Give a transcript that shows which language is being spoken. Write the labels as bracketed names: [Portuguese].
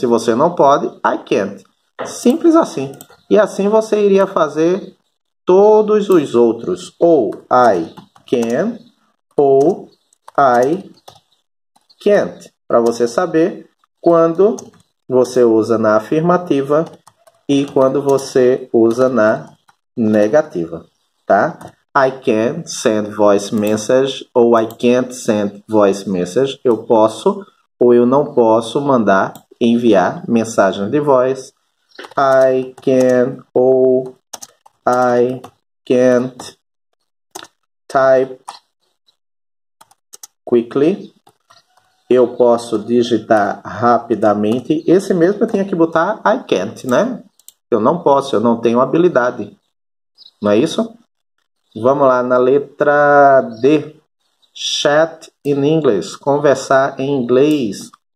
[Portuguese] Se você não pode, [English] I can't. [Portuguese] Simples assim. E assim você iria fazer todos os outros. [English] Ou I can ou I can't. [Portuguese] Para você saber quando você usa na afirmativa e quando você usa na negativa, tá? [English] I can send voice message ou I can't send voice message. [Portuguese] Eu posso ou eu não posso enviar mensagens de voz. [English] I can ou I can't type quickly. [Portuguese] Eu posso digitar rapidamente. Esse mesmo eu tinha que botar [English] I can't, [Portuguese] né? Eu não posso, eu não tenho habilidade. Não é isso? Vamos lá na letra D. [English] Chat in English. [Portuguese] Conversar em inglês.